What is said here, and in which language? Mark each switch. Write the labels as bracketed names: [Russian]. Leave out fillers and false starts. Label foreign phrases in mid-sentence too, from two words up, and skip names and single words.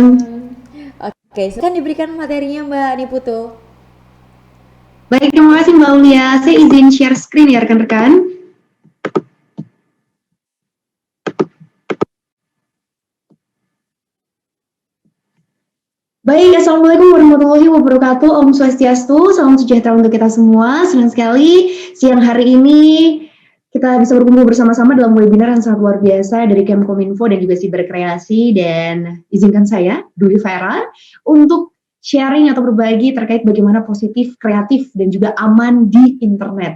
[Indonesian] Oke, silakan diberikan materinya Mbak Niputu. Baik, terima kasih Mbak Aulia. Saya izin [English] share screen [Indonesian] ya rekan-rekan. [Arabic] Baik, السلام عليكم ورحمة الله وبركاته. [Balinese] Om Swastiastu, [Indonesian] salam sejahtera untuk kita semua. Senang sekali siang hari ini kita bisa berkumpul bersama-sama dalam webinar yang sangat luar biasa dari Kemkominfo dan juga Siberkreasi. Dan izinkan saya, Dwi Vera, untuk sharing atau berbagi terkait bagaimana positif, kreatif, dan juga aman di internet.